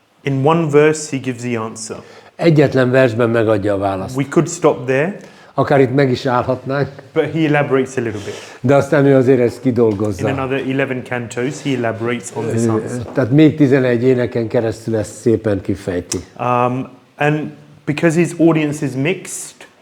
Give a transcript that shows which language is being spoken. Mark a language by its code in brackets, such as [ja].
[en] In one verse, he gives the answer. [hu] Egyetlen versben megadja a választ. [en] We could stop there, [hu] Akár itt meg is állhatnánk, [en] but he elaborates a little bit. [hu] de aztán ő azért ezt [en] In [hu] kidolgozza. [en] another 11 cantos, he elaborates on this answer. [hu] Tehát még 11 éneken keresztül ezt szépen kifejti. [en] And because his audience is mixed,